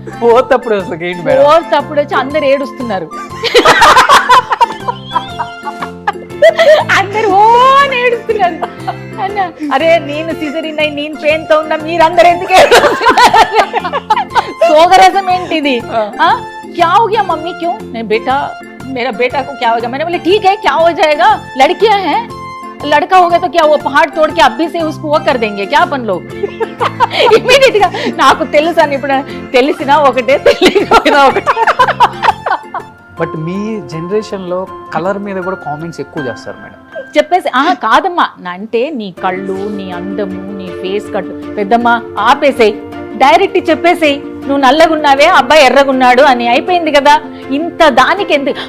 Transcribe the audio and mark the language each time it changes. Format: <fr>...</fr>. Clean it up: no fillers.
<te>Fourth అప్పుడు అసలు ఏంటి మేడం? ఫోర్త్ అప్పుడు వచ్చి అందరు ఏడుస్తున్నారు, అందరు ఓ అని ఏడుస్తున్నారు. అన్న అరే నేను సిజరిన్ అయి నేను పెయిన్ తో ఉన్నా, మీరందరూ ఎందుకు ఏడుస్తున్నారు? సోగరసం ఏంటిది?</te> <hi>क्या हो गया मम्मी, क्यों? नहीं बेटा, मेरा बेटा को क्या हो गया? मैंने बोले ठीक है, क्या हो जाएगा, लड़कियां हैं, लड़का हो गया तो क्या वो पहाड़ तोड़ के अभी से उसको वो कर देंगे क्या अपन लोग?</hi> <te>ఇమీడియట్ గా నాకు తెలుసు అని, ఇప్పుడు తెలిసినా ఒకటే, తెలియకపోయినా ఒకటే. బట్ మీ జనరేషన్ లో కలర్ మీద కూడా కామెంట్స్ ఎక్కువ చేస్తారు మేడం. చెప్పేసి కాదమ్మా, అంటే నీ కళ్ళు, నీ అందము, నీ ఫేస్ కట్, పెద్దమ్మా ఆపేసేయి, డైరెక్ట్ చెప్పేసేయి, నువ్వు నల్లగున్నావే, అబ్బాయి ఎర్రగున్నాడు అని అయిపోయింది కదా, ఇంత దానికి ఎందుకు?</te>